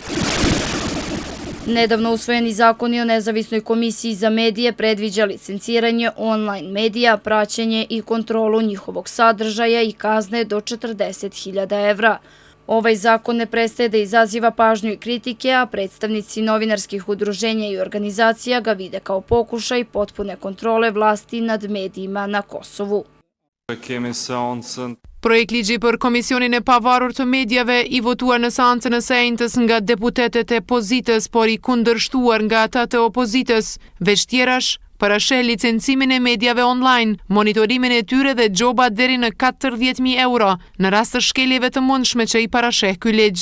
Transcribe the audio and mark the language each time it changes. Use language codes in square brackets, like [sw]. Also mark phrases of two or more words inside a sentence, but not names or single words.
[sr] Nedavno usvojeni zakoni o nezavisnoj komisiji za medije predviđa licenciranje online medija, praćenje i kontrolu njihovog sadržaja i kazne do 40.000 evra. Ovaj zakon ne prestaje da izaziva pažnju i kritike, a predstavnici novinarskih udruženja i organizacija ga vide kao pokušaj potpune kontrole vlasti nad medijima na Kosovu. [sq] Projektligji për Komisionin e Pavarur të Medjave i votuar në seancën e sejntës nga deputetet e pozitës, por i kundërshtuar nga ata të opozitës. Veç tjerash parasheh licencimin e medjave online, monitorimin e tyre dhe gjoba deri në 40.000 euro në rast të shkeljeve të mundshme që i parasheh ky ligj.